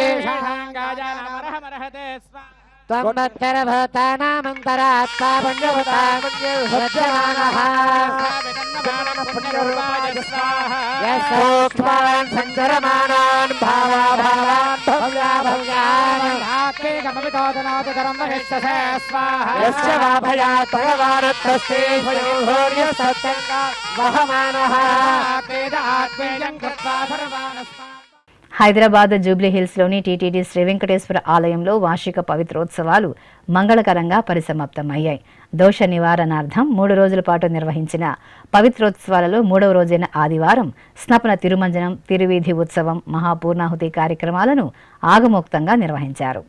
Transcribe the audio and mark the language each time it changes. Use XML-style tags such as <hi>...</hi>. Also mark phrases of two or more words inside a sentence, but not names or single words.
<sa>त्वमन्तरभूतानामन्तरात्मा पुण्यभूतामुज्जमानः सूक्ष्मान् सञ्चरमाणान् भावाभावान् भव्याभव्यान् यस्य वा भयात् भगवानत्तस्ते वहमानः</sa> <te>హైదరాబాద్ జూబ్లీ హిల్స్ లోని టీటీడీ శ్రీ వెంకటేశ్వర ఆలయంలో వార్షిక పవిత్రోత్సవాలు మంగళకరంగా పరిసమాప్తమయ్యాయి. దోష నివారణార్థం 3 రోజుల పాటు నిర్వహించిన పవిత్రోత్సవాలలో 3వ రోజైన ఆదివారం స్నపన తిరుమంజనం, తిరువీధి ఉత్సవం, మహాపూర్ణాహుతి కార్యక్రమాలను ఆగమోక్తంగా నిర్వహించారు.</te>